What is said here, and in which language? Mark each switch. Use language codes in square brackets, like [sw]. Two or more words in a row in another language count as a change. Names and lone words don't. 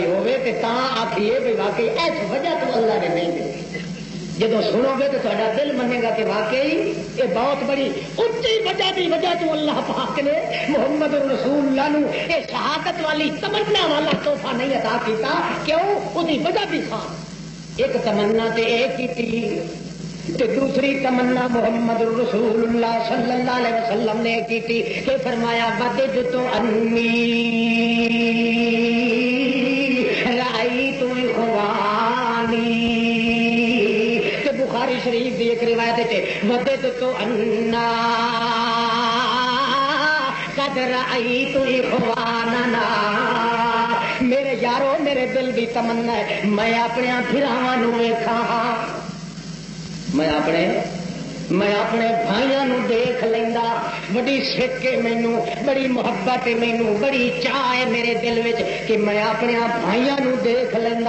[pa] ہوئے تے تاں آکھیے بھی واقعی اس وجہ تو اللہ نے نہیں دی جب سنو گے تو تھوڑا دل منے گا کہ واقعی یہ بہت بڑی اچھی وجہ کی وجہ تو اللہ پاک نے محمد رسول اللہ نو یہ شہادت والی تمنا والا تحفہ نہیں عطا کیتا کیوں وہی وجہ بھی تھا ایک تمنا تے ایک کی تے دوسری تمنا محمد رسول اللہ صلی اللہ علیہ وسلم نے کی تھی کہ فرمایا [ar] وددت انی رأیت اخوانی، [pa] کہ بخاری شریف دی ایک روایت ہے [ar] وددت انا قد رأیت اخواننا، [pa] میرے یارو میرے دل دی تمنا ہے میں اپنے بھراواں نوں ویکھاں، میں اپنے بھائیاں نوں دیکھ لینا، بڑی سکھ ہے مینوں، بڑی محبت ہے مینوں، بڑی چاہ ہے میرے دل وچ کہ میں اپنے بھائیاں نوں دیکھ لینا۔